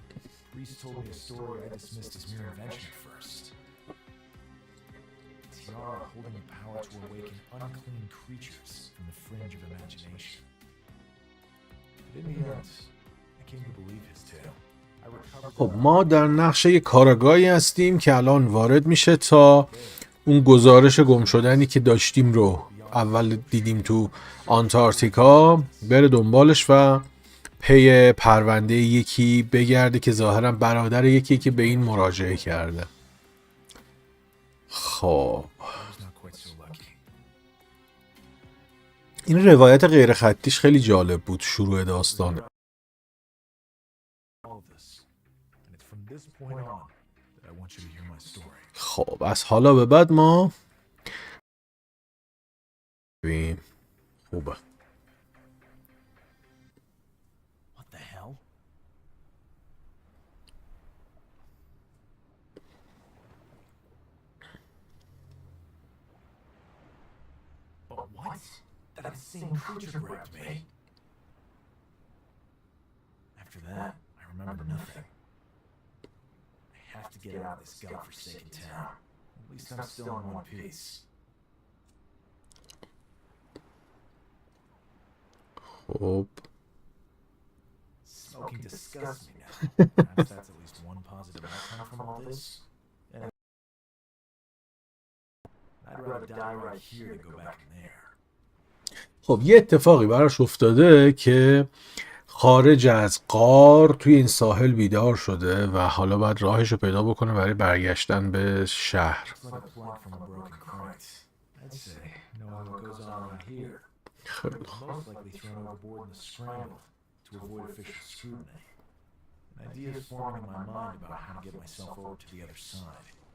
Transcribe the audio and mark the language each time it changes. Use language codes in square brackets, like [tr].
[en] The priest told me a story I dismissed as mere invention at first. A tiara holding the power to awaken unclean creatures from the fringe of imagination. But in the end, I came to believe his tale. I recovered [fa] خب ما در نقش یک کارگاهی هستیم که الان وارد میشه تا اون گزارش گم شدنی که داشتیم رو اول دیدیم تو آنتارکتیکا بره دنبالش و پی پرونده یکی بگرده که ظاهرا برادر یکی که به این مراجعه کرده. خب [en] I was not quite so lucky. [fa] این روایت غیر خطیش خیلی جالب بود شروع داستان. [en] all of this. And it's from this point on that I want you to hear my story. [fa] خب از حالا به بعد ما بیم. خوبه. [en] What the hell? But what? That insane creature grabbed me. After that, I remember nothing. I have to get out of this godforsaken town. At least I'm still in one piece. [fa] خب [en] Smoking disgusts me now. Perhaps that's at least one positive outcome from all this. And I'd rather die right here than go back in there. [fa] خب یه اتفاقی براش افتاده که خارج از غار توی این ساحل بیدار شده و حالا باید راهش رو پیدا بکنه برای برگشتن به شهر. [en] It's like a plug from a broken crate. I'd say, knowing what goes on around here, [fa] خیلی [en] I was most likely thrown overboard in the scramble to avoid official scrutiny. An idea is forming in my mind about how to get myself over to the other side.